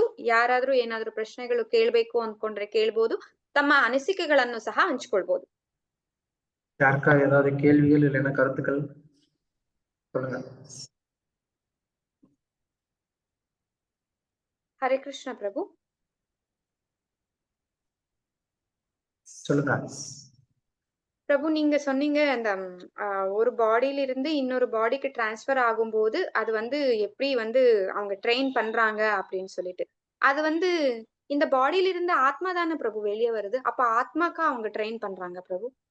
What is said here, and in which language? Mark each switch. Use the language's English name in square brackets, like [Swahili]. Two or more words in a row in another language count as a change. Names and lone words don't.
[Kannada] ಯಾರಾದ್ರೂ ಏನಾದ್ರೂ ಪ್ರಶ್ನೆಗಳು ಕೇಳ್ಬೇಕು ಅನ್ಕೊಂಡ್ರೆ ಕೇಳ್ಬೋದು. ತಮ್ಮ ಅನಿಸಿಕೆಗಳನ್ನು ಸಹ ಹಂಚ್ಕೊಳ್ಬೋದು. [Tamil] யாருக்கா ஏதாவது கேள்விகள் இல்லைன்னா கருத்துக்கள் சொல்லுங்க. ஹரே கிருஷ்ண பிரபு. சொல்லுங்க பிரபு, நீங்க சொன்னீங்க அந்த ஒரு பாடியில இருந்து இன்னொரு பாடிக்கு டிரான்ஸ்பர் ஆகும்போது அது வந்து எப்படி வந்து அவங்க ட்ரெயின் பண்றாங்க அப்படின்னு சொல்லிட்டு, அது வந்து இந்த பாடியில இருந்து ஆத்மா தானே பிரபு வெளியே வருது, அப்ப ஆத்மாக்கா அவங்க ட்ரெயின் பண்றாங்க பிரபு?